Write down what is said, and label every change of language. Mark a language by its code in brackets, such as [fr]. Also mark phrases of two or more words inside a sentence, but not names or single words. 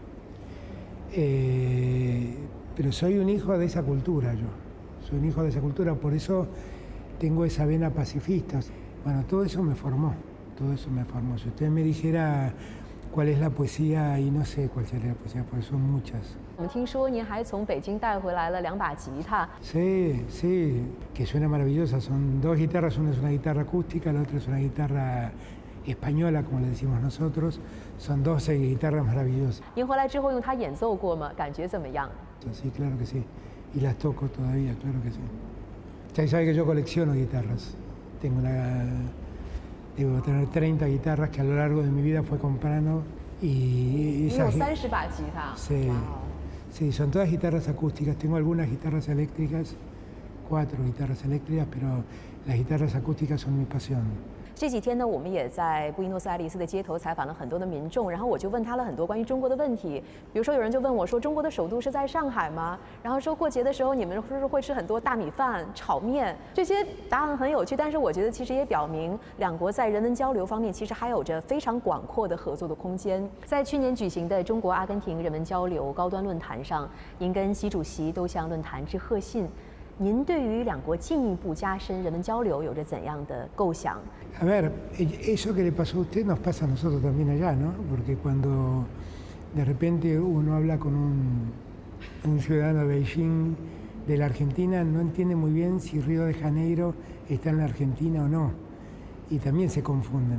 [es] Pero soy un hijo de esa cultura yo, soy un hijo de esa cultura, por eso tengo esa vena pacifista. Bueno, todo eso me formó, todo eso me formó. Si usted me dijera cuál es la poesía, y no sé cuál sería la poesía, porque son muchas. [zh] 我们听说您还从北京带回来了2把吉他。 [es] Sí, sí, que suena maravillosa. Son 2 guitarras, una es una guitarra acústica, la otra es una guitarra española, como le decimos nosotros. Son 12 guitarras maravillosas. [zh] 您回来之后用它演奏过吗？感觉怎么样？ [es] Sí, claro que sí. Y las toco todavía, claro que sí. Ya sabe que yo colecciono guitarras. Debo tener 30 guitarras que a lo largo de mi vida fue comprando. Y [zh] 你有30把吉他。 [es] Sí, sí, son todas guitarras acústicas. Tengo algunas guitarras eléctricas, 4 guitarras eléctricas, pero las guitarras acústicas son mi pasión. [zh] 这几天呢，我们也在布宜诺斯艾利斯的街头采访了很多的民众，然后我就问他了很多关于中国的问题。比如说，有人就问我说：“中国的首都是在上海吗？”然后说过节的时候你们是不是会吃很多大米饭、炒面？这些答案很有趣，但是我觉得其实也表明两国在人文交流方面其实还有着非常广阔的合作的空间。在去年举行的中国阿根廷人文交流高端论坛上，您跟习主席都向论坛致贺信。您对于两国进一步加深人文交流有着怎样的构想？ [es] A ver, eso que le pasó a usted nos pasa a nosotros también allá, ¿no? Porque cuando de repente uno habla con un ciudadano de Beijing, de la Argentina, no entiende muy bien si Río de Janeiro está en la Argentina o no. Y también se confunden.